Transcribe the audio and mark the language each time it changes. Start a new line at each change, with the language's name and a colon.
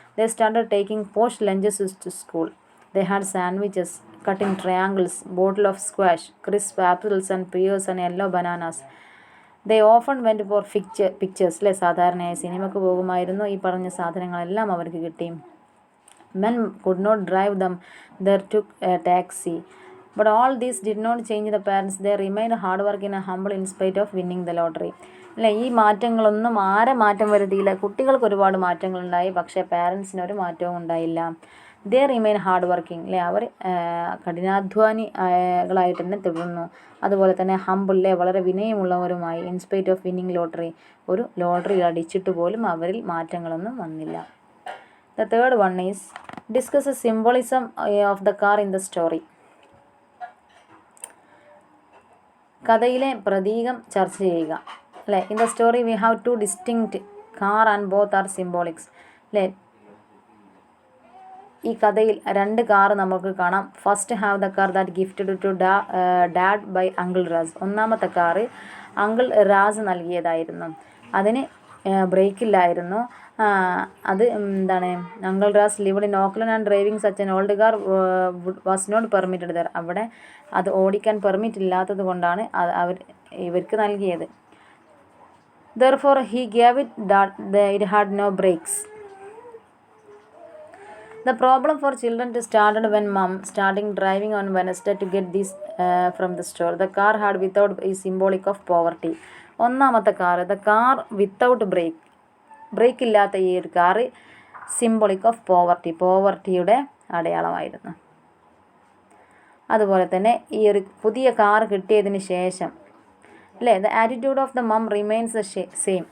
English: They started taking posh lunches to school. They had sandwiches, cutting triangles, bottle of squash, crisp apples and pears and yellow bananas. They often went for pictures.
Malayalam: അല്ലേ, സാധാരണയായി സിനിമയ്ക്ക് പോകുമായിരുന്നു. ഈ പറഞ്ഞ സാധനങ്ങളെല്ലാം അവർക്ക് കിട്ടി.
English: Men could not drive them, they took a taxi. But all this did not change the parents. They remained hardworking and humble in spite of winning the lottery.
Malayalam: അല്ലേ, ഈ മാറ്റങ്ങളൊന്നും ആരെ മാറ്റം വരുത്തിയില്ല. കുട്ടികൾക്ക് ഒരുപാട് മാറ്റങ്ങളുണ്ടായി, പക്ഷേ പാരൻസിന് ഒരു മാറ്റവും ഉണ്ടായില്ല.
English: They remain hard working.
Malayalam: അല്ലേ, അവർ കഠിനാധ്വാനികളായിട്ട് തന്നെ തുടർന്നു. അതുപോലെ തന്നെ ഹംബിൾ, അല്ലേ, വളരെ വിനയമുള്ളവരുമായി.
English: in spite of winning lottery,
Malayalam: ഒരു ലോട്ടറി അടിച്ചിട്ട് പോലും അവരിൽ മാറ്റങ്ങളൊന്നും വന്നില്ല.
English: The third one is discuss the symbolism of the car in the story.
Malayalam: കഥയിലെ പ്രതീകം ചർച്ച ചെയ്യുക.
English: അല്ലേ, in the story we have two distinct car and both are symbolics.
Malayalam: അല്ലേ, ഈ കഥയിൽ രണ്ട് കാർ നമുക്ക് കാണാം.
English: First have the car that gifted to dad by uncle Ross.
Malayalam: ഒന്നാമത്തെ കാറ് അങ്കിൾ റാസ് നൽകിയതായിരുന്നു. അതിന് ബ്രേക്കില്ലായിരുന്നു. അത് എന്താണ്,
English: Uncle Ross lived in Auckland and driving such an old car was not permitted there.
Malayalam: അവിടെ അത് ഓടിക്കാൻ പെർമിറ്റ് ഇല്ലാത്തത് കൊണ്ടാണ് ഇവർക്ക് നൽകിയത്.
English: Therefore he gave it had no brakes. The problem for children started when mom starting driving on Wednesday to get this from the store. The car had without is symbolic of poverty.
Malayalam: ഒന്നാമത്തെ car,
English: the car without brake
Malayalam: ഇല്ലാത്ത ഈ ഒരു car symbolic of പോവർട്ടിയുടെ അടയാളമായിരുന്നു. അതുപോലെ തന്നെ ഈ ഒരു പുതിയ car കിട്ടിയതിന് ശേഷം, അല്ലേ,
English: The attitude of the mom remains the same.